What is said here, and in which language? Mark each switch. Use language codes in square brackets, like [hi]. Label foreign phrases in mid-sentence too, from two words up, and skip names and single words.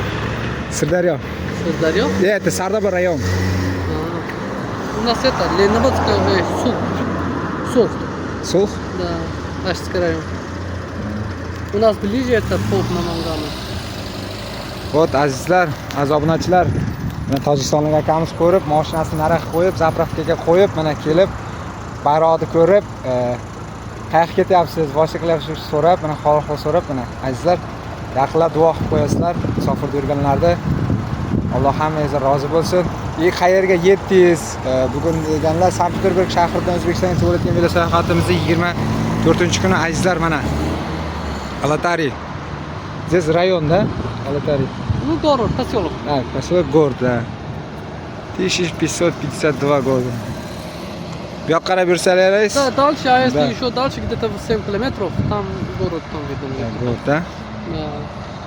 [ru] Сырдарья. Сырдарья? Это Сардаба район. У нас это Лениногорская Сулх. Сулх? Да, Ашский район. У нас ближе это Полк на Мангана. Вот, [uz] azizlar, aziz obunachilar, mana tojikistonlik akamiz ko'rib, mashinasini narx qo'yib, zapravkaga qo'yib, mana kelib, bayroqni ko'rib, qayerga ketyapsiz, boshqa qilyapsiz so'rab, mana hol so'rab, mana azizlar, yaqinlab duo qilib qo'yasizlar, musofirda yurganlarda. Alloh hammangizga rozi bo'lsin. Qayerga yetdingiz? Bugun deganlar Sankt-Peterburg shahridan O'zbekistonga to'g'ri o'tgan velo sayohatimizning 24-kuni azizlar, mana Alatari. [ru] Здесь район, да? Алатари. Ну, город, поселок. Поселок город, да. 1552 года. [uz] Bu yoqqa qarab yursalaringiz. [ru] Да, дальше, а если Да. еще дальше, где-то 7 километров, там город там видно. Город, да? Да.